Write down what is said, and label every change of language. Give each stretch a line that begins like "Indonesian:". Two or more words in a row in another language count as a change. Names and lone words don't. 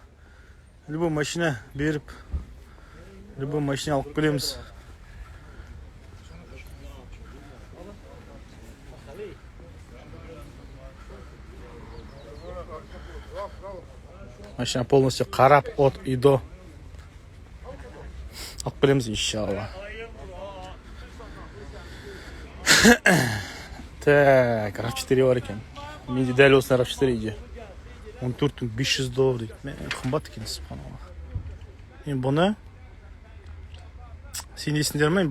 Russian: Любой машина
Kazakh: беріп,
Russian: любой машина
Kazakh: алып келеміз. Машина полностью қарап,
Russian: от и до.
Kazakh: Алып келеміз иншалла. Так, RAV4 бар екен. Менде дәл осы RAV4 үйде. $14,500 дейді. Қымбат екен, субханаллах. Мен бұны сенесіңдер ме?